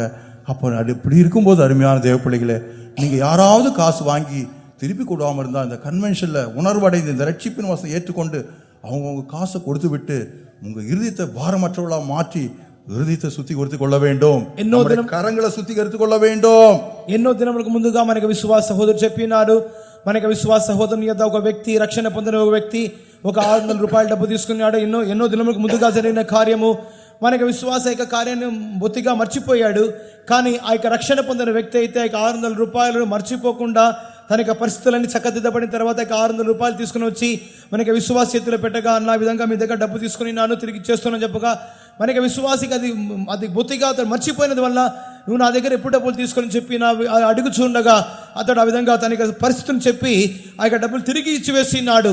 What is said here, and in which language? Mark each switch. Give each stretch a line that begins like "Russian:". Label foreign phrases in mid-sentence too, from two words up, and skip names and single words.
Tamil: அப்போ அது இப்படி இருக்கும்போது, அருமையான தேவப்பிள்ளைகளே, நீங்க யாராவது காசு வாங்கி திருப்பி கொடுக்காம இருந்தா, இந்த கன்வென்ஷன்ல உணர்வடைந்து இந்த ரட்சிப்பின் வசனம் ஏற்றுக்கொண்டு அவங்கவுங்க காசை கொடுத்து விட்டு உங்க இருதயத்தை பாரமற்றவர்களா மாற்றி இருதயத்தை சுத்திகரித்துக் கொள்ள வேண்டும், ఎన్నో நம்முடைய கரங்களை சுத்திகரித்துக் கொள்ள வேண்டும்.
Telugu: ఎన్నో దినములకు ముందుగా మనకు విశ్వాస సహోదరుడు చెప్పినాడు. మనకు విశ్వాస సహోదరుని యొద్ద ఒక వ్యక్తి, రక్షణ పొందిన ఒక వ్యక్తి ఒక 600 రూపాయల డబ్బు తీసుకున్నాడు. ఎన్నో దినములకు ముందుగా జరిగిన కార్యము. మనకు విశ్వాస యొక్క కార్యాన్ని బొత్తిగా మర్చిపోయాడు. కానీ ఆ యొక్క రక్షణ పొందిన వ్యక్తి అయితే 600 రూపాయలు మర్చిపోకుండా తన యొక్క పరిస్థితులన్నీ చక్కదిద్దబడిన తర్వాత 600 రూపాయలు తీసుకుని వచ్చి మనకి విశ్వాస చేతిలో పెట్టగా, అన్న విధంగా మీ దగ్గర డబ్బు తీసుకుని నాను తిరిగి ఇచ్చేస్తున్నాను చెప్పగా, మనకి విశ్వాసికి అది బొత్తిగా అతను మర్చిపోయినది వల్ల నువ్వు నా దగ్గర ఎప్పుడు డబ్బులు తీసుకొని చెప్పి నా అడుగుచుండగా అతడు ఆ విధంగా తన పరిస్థితిని చెప్పి ఆ యొక్క డబ్బులు తిరిగి ఇచ్చివేసినాడు.